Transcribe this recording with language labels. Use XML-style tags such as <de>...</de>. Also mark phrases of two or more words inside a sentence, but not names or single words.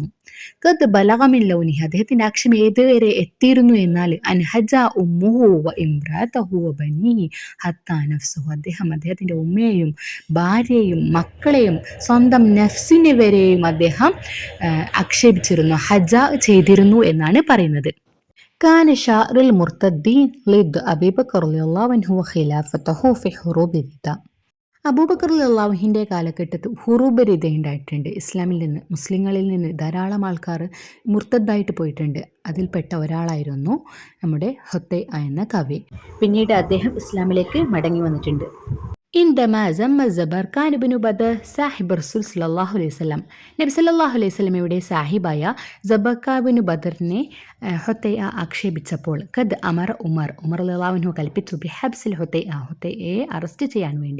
<ar>قد بلغ من لونه,</ar> <ml>അദ്ദേഹത്തിന്റെ അക്ഷരം ഏതുവരെ എത്തിയിരുന്നു എന്നാൽ</ml> <ar>أنه هجا أمه وامرأته وبنيه حتى نفسه,</ar> <ml>അദ്ദേഹത്തിന്റെ ഉമ്മയെയും ഭാര്യയെയും മക്കളെയും സ്വന്തം നഫ്സിനെ വരെയും അദ്ദേഹം ആക്ഷേപിച്ചിരുന്നു, ഹജ ചെയ്തിരുന്നു എന്നാണ് പറയുന്നത്.</ml> <ar>كان شاعر المرتدين ضد أبي بكر رضي الله عنه وخلافته في حروب الردة.</ar> <ml>അബൂബക്കർ റളിയല്ലാഹുവിന്റെ കാലഘട്ടത്തിൽ</ml> <ar>حروب الردة</ar> <ml>ഉണ്ടായിട്ടുണ്ട്. ഇസ്ലാമിൽ നിന്ന്, മുസ്ലിങ്ങളിൽ നിന്ന് ധാരാളം ആൾക്കാർ മുർത്തദ്ദായിട്ട് പോയിട്ടുണ്ട്. അതിൽപ്പെട്ട ഒരാളായിരുന്നു നമ്മുടെ ഹുത്തൈഅ എന്ന കവി. പിന്നീട് അദ്ദേഹം ഇസ്ലാമിലേക്ക് മടങ്ങി വന്നിട്ടുണ്ട്.</ml> <ar>عندما ذم الزبرقان بن بدر صاحب رسول صلى الله عليه وسلم,</ar> <ml>നബി</ml> <ar>صلى الله عليه وسلم</ar> <ml>സാഹിബായ സബർഖാൻ ഇബ്നു ബദറിനെ ഹുത്തൈഅ ആക്ഷേപിച്ചപ്പോൾ</ml> <ar>قد أمر عمر رضي الله عنه</ar> <ml>കൽപ്പിച്ചു ബിഹബ്സിൽ ഹുത്തൈഅയെ അറസ്റ്റ് ചെയ്യാൻ വേണ്ടി.</ml>